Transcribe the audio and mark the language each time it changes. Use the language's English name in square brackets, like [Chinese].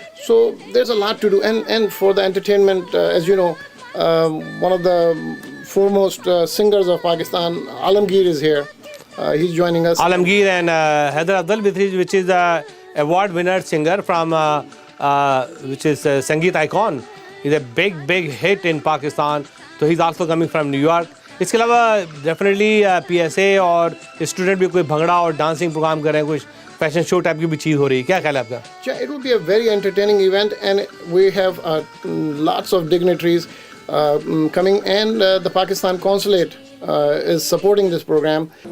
[English] So there's a lot to do. And for the entertainment, as you know, one of the foremost singers of Pakistan, Alamgir, is here. He's joining us. Alamgir and Haider Afzal, which is a award winner singer from which is Sangeet Icon. He's a big hit in Pakistan. So he's also coming from New York. [Urdu] اس کے علاوہ definitely P S A اور student بھی کوئی بھنگڑا اور dancing programme کر رہے ہیں, کچھ فیشن شو ٹائپ کی بھی چیز ہو رہی ہے. کیا خیال ہے آپ کا؟ [English] It will be a very entertaining event, and we have lots of dignitaries coming, and the Pakistan Consulate is supporting this program.